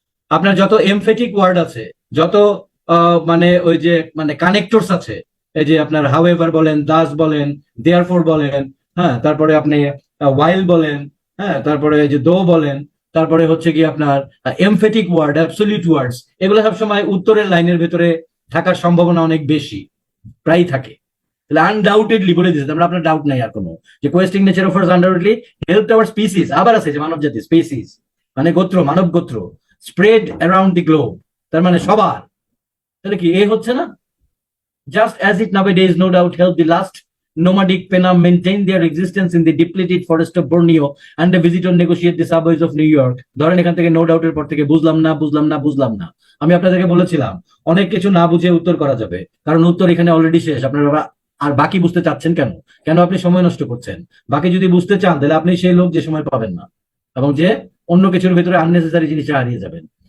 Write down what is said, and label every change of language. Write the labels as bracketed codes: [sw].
[bn] আপনার যত emphatic word আছে, যত মানে ওই যে মানে কানেক্টরস আছে, এই যে আপনার হাউএভার বলেন, দাস বলেন, দেয়ারফর বলেন, হ্যাঁ, তারপরে আপনি ওয়াইল বলেন, হ্যাঁ, তারপরে এই যে দো বলেন, তারপরে হচ্ছে কি আপনার এমফেটিক ওয়ার্ড, অ্যাবসলিউট ওয়ার্ডস, এগুলো সবসময় উত্তরের লাইনের ভেতরে থাকার সম্ভাবনা অনেক বেশি, প্রায় থাকে। তাহলে আনডাউটেডলি বলে দিয়েছে, আমরা আপনার ডাউট নাই আর কোনো, যে [en] Questing nature offers undoubtedly help our species. [bn] আবার আছে যে মানব জাতি, স্পিসিস মানে গোত্র, মানব গোত্র, [en] spread around the globe, [bn] তার মানে সবার। তাহলে কি এ হচ্ছে না? [en] Just as it nowadays no doubt helped the last nomadic Pena maintain their existence in the depleted forest of Borneo and the visitor negotiate the suburbs of New York. [bn] ধরেন এখান থেকে নো ডাউটের পর থেকে বুঝলাম না আমি আপনাদেরকে বলেছিলাম অনেক কিছু না বুঝে উত্তর করা যাবে, কারণ উত্তর এখানে অলরেডি শেষ। আপনারা আর বাকি বুঝতে চাচ্ছেন কেন? কেন আপনি সময় নষ্ট করছেন? বাকি যদি বুঝতে চান তাহলে আপনি সেই লোক যে সময় পাবেন না এবং যে অন্য কিছুর ভিতরে আননেসেসারি জিনিসটা হারিয়ে যাবেন।